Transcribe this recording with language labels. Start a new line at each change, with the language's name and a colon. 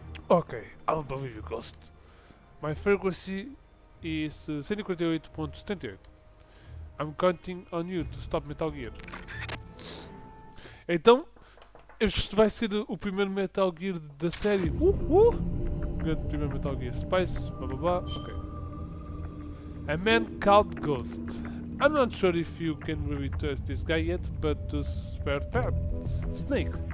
English: Okay, I'll believe you, Ghost. My frequency is 148.78. I'm counting on you to stop Metal Gear.
Portuguese: Então, este vai ser o primeiro Metal Gear da série. Grande primeiro Metal Gear.
English: Spice, blá blá blá. Okay. A man called Ghost. I'm not sure if you can really trust this guy yet, but to spare parts. Snake.